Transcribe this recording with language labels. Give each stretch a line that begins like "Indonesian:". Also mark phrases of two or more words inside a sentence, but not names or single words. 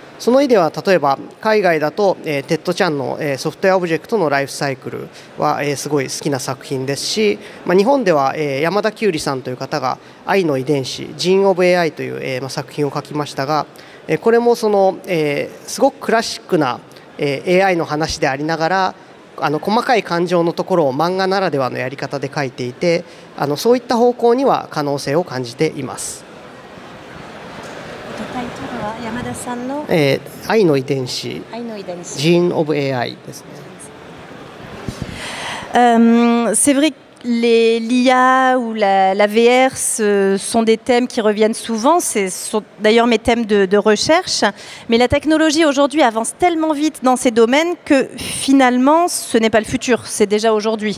Japanese: その意味では例えば海外だとテッドちゃんのソフトウェアオブジェクトのライフサイクルはすごい好きな作品ですし、日本では山田久里さんという方が愛の遺伝子ジーン・オブ AI という作品を書きましたが、これもそのすごくクラシックなAI の話でありながら細かい感情のところを漫画ならではのやり方で書いていて、そういった方向には可能性を感じています。タイトルは山田さんの愛の遺伝子ジーン・オブ AI ですね。
French: C'est vrai que l'IA ou la VR sont des thèmes qui reviennent souvent, ce sont d'ailleurs mes thèmes de recherche, mais la technologie aujourd'hui avance tellement vite dans ces domaines que finalement ce n'est pas le futur, c'est déjà aujourd'hui.